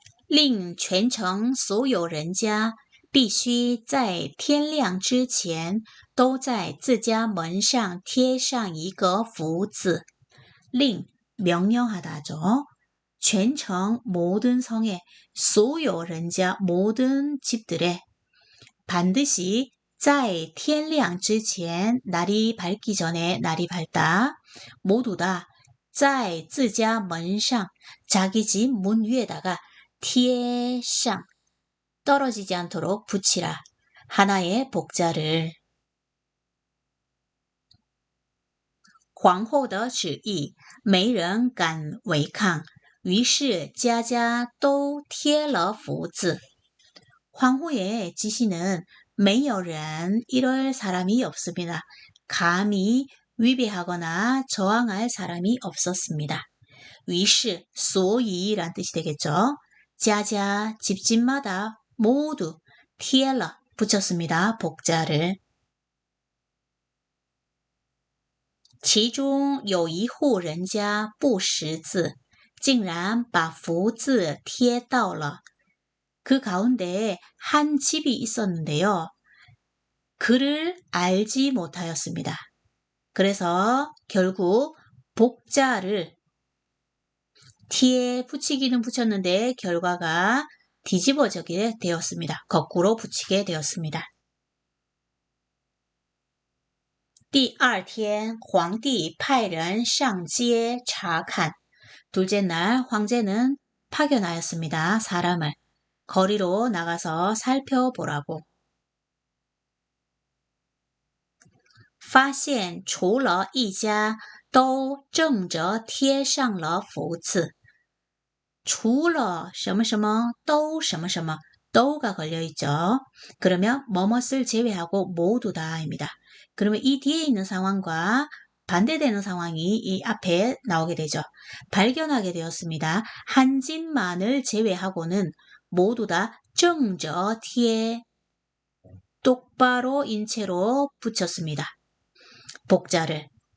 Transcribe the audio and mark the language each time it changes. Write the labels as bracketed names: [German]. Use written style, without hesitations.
[Chinese] 令全城所有人家必须在天亮之前都在自家门上贴上一个福字. [Korean] 令 명령하다죠. 全城 모든 성에 [Chinese] 所有人家 [Korean] 모든 집들에 반드시 [Chinese] 在天亮之前 [Korean] 날이 밝기 전에 날이 밝다 모두 다 [Chinese] 在自家门上 [Korean] 자기 집 문 위에다가 贴上 떨어지지 않도록 붙이라 하나의 복자를. [Chinese] 皇后的旨意没人敢违抗，于是家家都贴了福字. [Korean] 황후의 지시는 [Chinese] 没有人 [Korean] 이럴 사람이 없습니다. 감히 위배하거나 저항할 사람이 없었습니다. 于是 所以란 뜻이 되겠죠. 자자 집집마다 모두 贴了 붙였습니다. 복자를. [Chinese] 其中有一户人家不识字，竟然把福字贴到了. [Korean] 그 가운데 한 집이 있었는데요. 글을 알지 못하였습니다. 그래서 결국 복자를 티에 붙이기는 붙였는데 결과가 뒤집어지게 되었습니다. 거꾸로 붙이게 되었습니다. [Chinese] 第二天皇帝派人上街查看. [Korean] 둘째 날 황제는 파견하였습니다. 사람을 거리로 나가서 살펴보라고. [Chinese] 发现除了一家都正着贴上了福字. 除了什么什么都什么什么 [Korean] 도가 걸려있죠. 그러면 뭐뭇을 제외하고 모두 다입니다. 그러면 이 뒤에 있는 상황과 반대되는 상황이 이 앞에 나오게 되죠. 발견하게 되었습니다. 한 집만을 제외하고는 모두 다 정저 티에 똑바로 인체로 붙였습니다. 복자를.